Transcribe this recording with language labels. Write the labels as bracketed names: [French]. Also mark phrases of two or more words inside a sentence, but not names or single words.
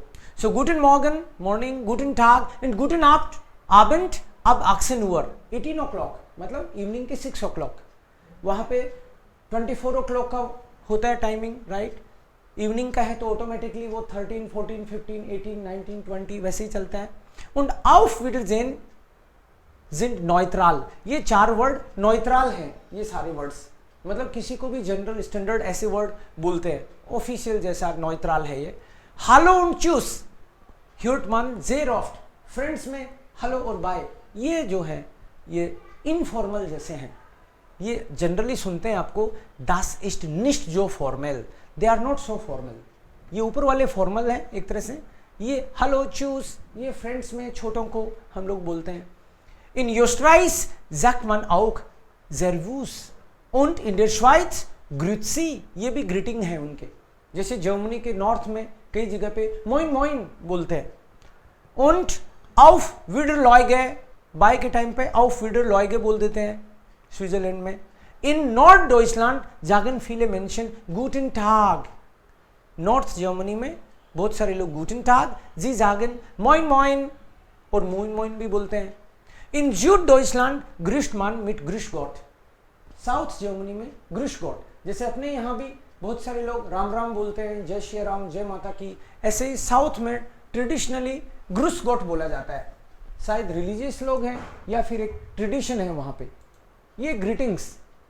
[Hindi] सो [German] Guten Morgen [Hindi] मॉर्निंग, [German] Guten Tag [Hindi] एंड [German] Guten Abend [Hindi] अब 18 o'clock मतलब इवनिंग के 6 o'clock। वहाँ पे 24 o'clock का होता है टाइमिंग, राइट। इवनिंग का है तो ऑटोमेटिकली वो 13, 14, 15, 18, 19, 20 वैसे ही चलता है। [German] und auf Wiedersehen sind neutral, [Hindi] ये 4 वर्ड न्यूट्रल हैं, ये सारे वर्ड्स, मतलब किसी को भी जनरल स्टैंडर्ड ऐसे वर्ड बोलते हैं, ऑफिशियल जैसा न्यूट्रल है ये। [German] हालो und tschüss, hört man sehr oft, [Hindi] फ्रेंड्स में हेलो और बाय, ये जो है ये इनफॉर्मल जैसे हैं, ये जनरली सुनते हैं आपको [German] das ist nicht so formal, [English] they are not so formal, [Hindi] ये ऊपर वाले फॉर्मल हैं एक तरह से। ये [German] Hallo tschüss [Hindi] ये फ्रेंड्स में छोटों को हम लोग बोलते हैं। [German] इन Österreich sagt man auch servus und in der Schweiz grüezi, [Hindi] ये भी ग्रीटिंग है उनके, जैसे जर्मनी के नॉर्थ में कई जगह पे [German] Moin moin [Hindi] बोलते हैं। [German] und auf Wiedersehen, [Hindi] बाय के टाइम पे [German] auf Wiedersehen [Hindi] बोल देते हैं स्विट्जरलैंड में। [German] In North Deutschland sagen viele Menschen guten Tag, [Hindi] नॉर्थ जर्मनी में बहुत सारे लोग [German] guten Tag, sie sagen moin moin [Hindi] और [German] moin moin [Hindi] भी बोलते हैं। [German] इन Süddeutschland grüßt man mit grüß Gott, [Hindi] साउथ जर्मनी में [German] grüß Gott, [Hindi] जैसे अपने यहाँ भी बहुत सारे लोग राम राम बोलते हैं, जय श्री राम, जय माता की, ऐसे ही साउथ में ट्रेडिशनली [German] grüß Gott [Hindi] बोला जाता है। शायद रिलीजियस लोग हैं या फिर एक ट्रेडिशन है वहाँ पे। ये ग्रीटिंग्स